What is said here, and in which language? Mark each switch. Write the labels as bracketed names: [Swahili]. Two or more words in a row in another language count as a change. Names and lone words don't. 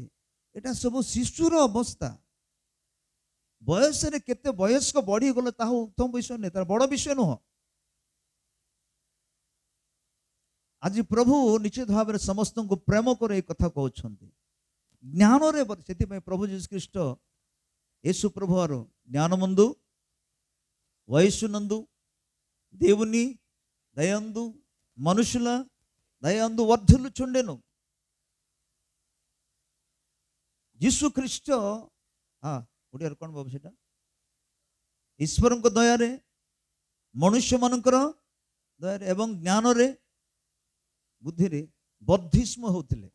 [Odia] ଏଟା ସବୁ ଶିଶୁର ଅବସ୍ଥା। ବୟସରେ କେତେ ବୟସ୍କ ବଢିଗଲେ ତାହା ଉତ୍ତମ ବିଷୟ ନୁହେଁ, ତାର ବଡ ବିଷୟ ନୁହଁ। ଆଜି ପ୍ରଭୁ ନିଶ୍ଚିତ ଭାବରେ ସମସ୍ତଙ୍କୁ ପ୍ରେମ କରି ଏ କଥା କହୁଛନ୍ତି, జ్ఞాନରେ। ସେଥିପାଇଁ ପ୍ରଭୁ ଯୀଶୁ ଖ୍ରୀଷ୍ଟ [Telugu] యేసు ప్రభువారు జ్ఞానమందు వయస్సునందు దేవుని దయందు మనుషుల దయందు వర్ధిల్లుచుండెను। [Odia] ଯୀଶୁ ଖ୍ରୀଷ୍ଟ ଓଡ଼ିଆରେ କ'ଣ ବାବୁ ସେଟା? ଈଶ୍ୱରଙ୍କ ଦୟାରେ, ମନୁଷ୍ୟମାନଙ୍କର ଦୟାରେ ଏବଂ ଜ୍ଞାନରେ ବୁଦ୍ଧିରେ ବର୍ଦ୍ଧିଷ୍ମ ହେଉଥିଲେ।